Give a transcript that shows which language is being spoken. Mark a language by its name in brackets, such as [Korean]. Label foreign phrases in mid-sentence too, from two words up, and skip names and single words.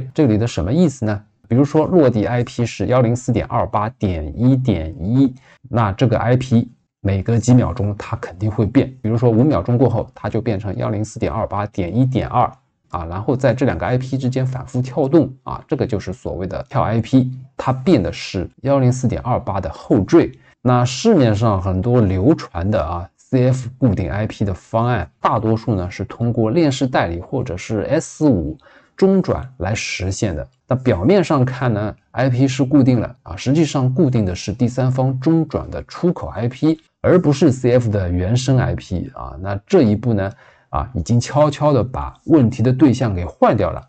[Chinese] 這裡的什麼意思呢？比如說落地 IP 是 104.28.1.1， 那這個 IP每隔幾秒鐘它肯定會變，比如說5秒鐘過後它就變成 104.28.1.2 然後在這2個 IP 之間反覆跳動這個就是所謂的跳 IP，它變的是 104.28 的後綴。那市面上很多流傳的CF 固定 IP 的方案，大多數呢是通過鏈式代理或者是 S5 中轉來實現的。那表面上看呢 IP 是固定了實際上固定的是第三方中轉的出口 IP， 而不是 CF 的原生 IP 那這一步呢已經悄悄的把問題的對象給換掉了。